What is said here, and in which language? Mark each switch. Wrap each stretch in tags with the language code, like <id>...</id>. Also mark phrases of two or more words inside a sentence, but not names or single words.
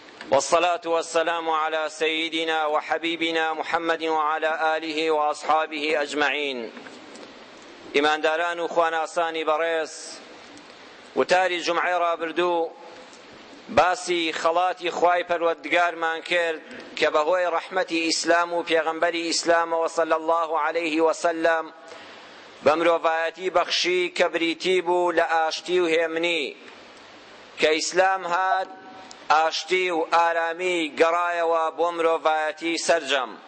<ar>والصلاة والسلام على سيدنا وحبيبنا محمد وعلى آله وأصحابه أجمعين.</ar> <ckb>إمان داران وخواناساني بريس وتاري جمعي رابردو باسی خەڵاتی خوای پەروەردگارمان کرد کە بەهۆی ڕەحمەتی ئیسلام و پێغەمبەری ئیسلامەوە</ckb> <ar>صلی الله علیه وسلم</ar> <ckb>بە مرۆڤایەتی بەخشی کە بریتی بوو لە ئاشتی و هێمنی کە ئیسلام هات ئاشتی و ئارامی گەڕایەوە بۆ مرۆڤایەتی سەرجەم.</ckb>